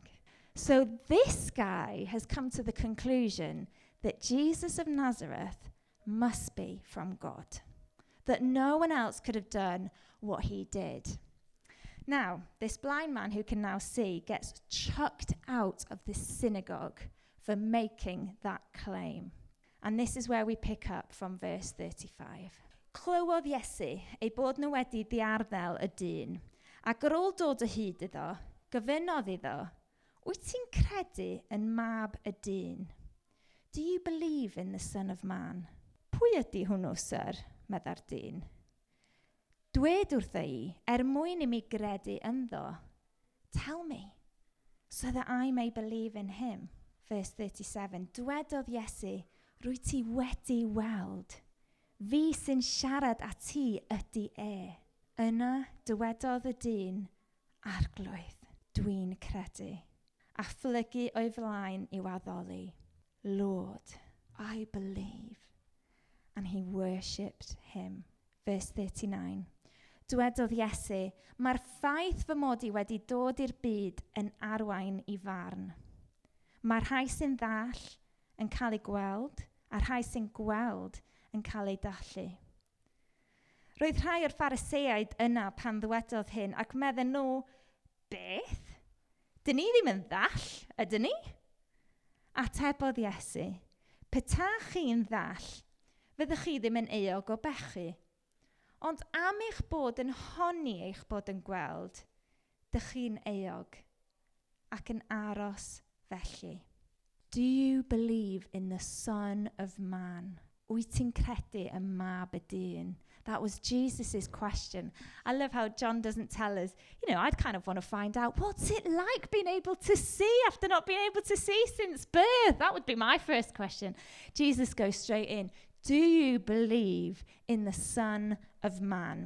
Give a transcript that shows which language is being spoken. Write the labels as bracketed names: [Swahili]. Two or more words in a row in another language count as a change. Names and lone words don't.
[English] So this guy has come to the conclusion that Jesus of Nazareth must be from God, that no one else could have done what he did. Now, this blind man who can now see gets chucked out of the synagogue for making that claim. And this is where we pick up from verse 35. [Welsh] Clywodd Iesu ei bod nhw wedi ddiarddel y dyn, ac ar ôl dod o hyd iddo, gofynodd iddo, wyt ti'n credu yn Mab y Dyn? [English] Do you believe in the Son of Man? [Welsh] Pwy ydy hwnnw, sir? Medda'r dyn. Dwed wrtho I, mwyn I mi gredu ynddo. [English] Tell me, so that I may believe in him. Verse 37, [Welsh] dwedodd Iesu, rwy ti wedi weld. Fi sy'n siarad â ti ydy e. Yna dywedodd y dyn, arglwydd, dwi'n credu. A phlygu o'i flaen I waddoli. [English] Lord, I believe. And he worshipped him. Verse 39. [Welsh] Dwedodd Iesu, mae'r ffaith fy mod I wedi dod i'r byd yn arwain I farn. Mae'r rhai sy'n ddall yn cael ei gweld, a'r rhai sy'n gweld yn cael ei dallu. Roedd rhai o'r Phariseaid yna pan ddwedodd hyn ac medden nhw, beth? Dyn ni ddim yn ddall, ydyn ni? Atebodd Iesu, peta chi'n ddall, fyddwch chi ddim yn eog o bechu. Ond am eich bod yn honni eich bod yn gweld, dych chi'n eog ac yn aros felly. [English] Do you believe in the Son of Man? [Welsh] Wyt ti'n credu yn Mab y Dyn? [English] That was Jesus' question. I love how John doesn't tell us, I'd kind of want to find out, what's it like being able to see after not being able to see since birth? That would be my first question. Jesus goes straight in. Do you believe in the Son of Man?